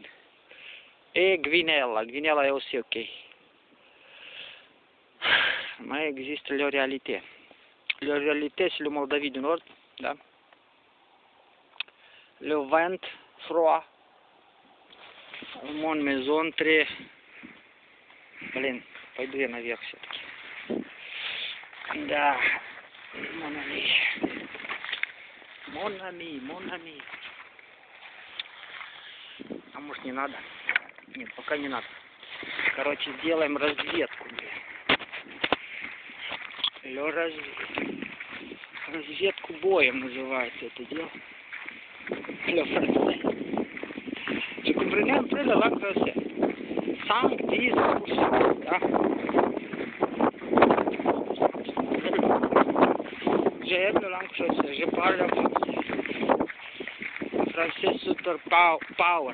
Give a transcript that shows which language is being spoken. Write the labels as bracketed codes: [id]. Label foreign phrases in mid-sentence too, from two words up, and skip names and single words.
[fr] Et Gvinella. Gvinella est aussi ok. Mais existe la réalité. La réalité, c'est le Moldavie du Nord, да? Le vent froid. Mon maison très... [ru] Блин, пойду я наверх все-таки. Да, [fr] mon ami. Mon ami, mon ami. [ru] А может не надо? Нет, пока не надо. Короче, сделаем разведку. Разведку боем называется это дело. [fr] Le français. Je comprends un peu la langue française. [ru] 5-10%, да? [fr] J'aime la langue française. Je parle français. Français [en] super power.